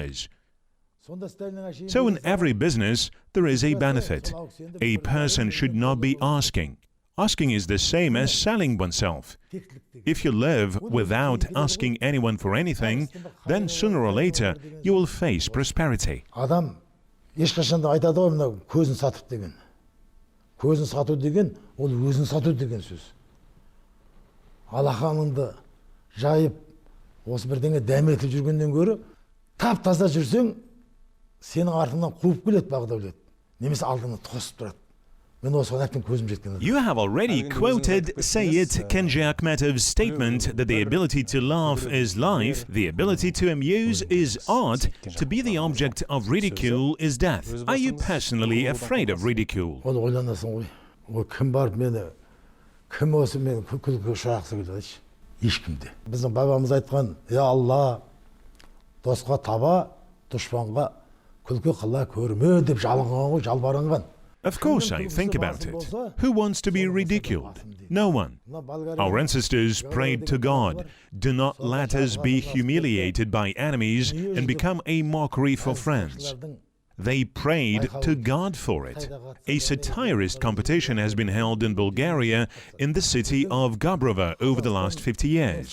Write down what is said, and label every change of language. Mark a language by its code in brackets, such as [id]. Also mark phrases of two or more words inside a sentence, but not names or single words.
[en] So in every business, there is a benefit. A person should not be asking. Asking is the same as selling oneself. If you live without asking anyone for anything, then sooner or later you will face prosperity. [kk] Адам ешқашанда айтады ғой мына көзін сатып деген. Көзін сату деген ол өзін сату деген сөз. Алақаныңды жайып осы бірдеңе дәметіп жүргеннен гөрі тап-таза жүрсең сенің артыңнан қуып келеді Бағдәулет. Немесе алдыңнан тосып тұрады. [en] You have already quoted Sayed Kenji Akhmetov's statement that the ability to laugh is life, the ability to amuse is art, to be the object of ridicule is death. Are you personally afraid of ridicule? [kk] Біздің бабамыз айтқан, «Я Алла, досқа таба, дұшпанға күлкі қыла көрме» деп жалынған ғой, жалбарынған. [en] Of course I think about it. Who wants to be ridiculed? No one. Our ancestors prayed to God, "Do not let us be humiliated by enemies and become a mockery for friends." They prayed to God for it. A satirist competition has been held in Bulgaria in the city of Gabrovo over the last 50 years.